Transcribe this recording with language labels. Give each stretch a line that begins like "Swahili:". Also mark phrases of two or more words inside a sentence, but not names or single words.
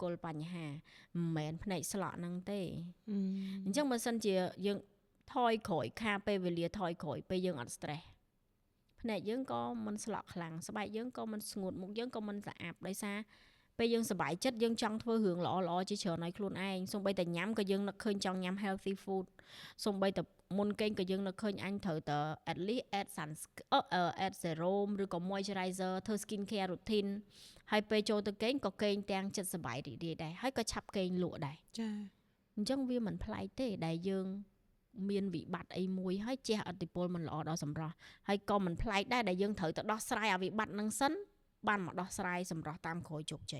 Khmer: ល់បញ្ហាមិនមែនភ្នែកស្លក់ហ្នឹងទេអញ្ចឹងបើសិនជាយើងថយក្រោយខាពេលវេលាថយក្រោយពេលយើងអត់ stress ភ្នែកយើងក៏មិនស្លក់ខ្លាំងស្បែកយើងក៏មិនស្ងួតមុខយើងក៏មិនស្អាប់ដោយសារពេលយើងសប្បាយចិត្តយើងចង់ធ្វើរឿងល្អៗជាច្រើនឲ្យខ្លួនឯងសូម្បីតែញ៉ាំក៏យើងនឹកឃើញចង់ញ៉ាំ
English: healthy food
Khmer: សូម្បីតែមុនគេងក៏យើងនឹកឃើញអញត្រូវតែ
English: at least add serum
Khmer: ឬក៏ moisturizer ធ្វើ
English: skin care routine
Khmer: ហើយពេលចូលទៅគេងក៏គេងទាំងចិត្តសប្បាយរីករាយដែរហើយក៏ឆាប់គេងលក់ដែរ ចា អញ្ចឹងវាមិនប្លែកទេដែលយើងមានវិបត្តិអីមួយហើយជះឥទ្ធិពលមិនល្អដល់សម្រស់ហើយក៏មិនប្លែកដែរដែលយើងត្រូវទៅដោះស្រាយអាវិបត្តិហ្នឹងសិនបានមកដោះស្រាយសម្រស់តាមក្រោយជោគជ័យ